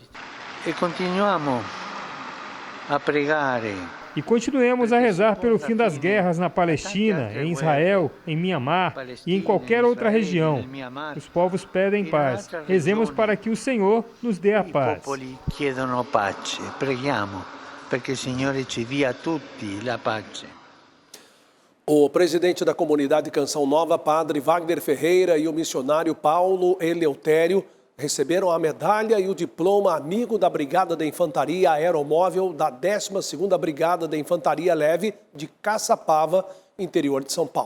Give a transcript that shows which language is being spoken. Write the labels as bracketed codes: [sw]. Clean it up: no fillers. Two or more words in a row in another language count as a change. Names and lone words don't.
[pt] E continuamos a pregar. E continuemos a rezar pelo fim das guerras na Palestina, em Israel, em Mianmar e em qualquer outra região. Os povos pedem paz. Rezemos para que o Senhor nos dê a paz. [it] I popoli chiedono pace. Preghiamo perché il Signore ci dia a tutti la pace. [pt] O presidente da comunidade Canção Nova, padre Wagner Ferreira, e o missionário Paulo Eleutério receberam a medalha e o diploma amigo da Brigada da Infantaria Aeromóvel da 12ª Brigada da Infantaria Leve de Caçapava, interior de São Paulo.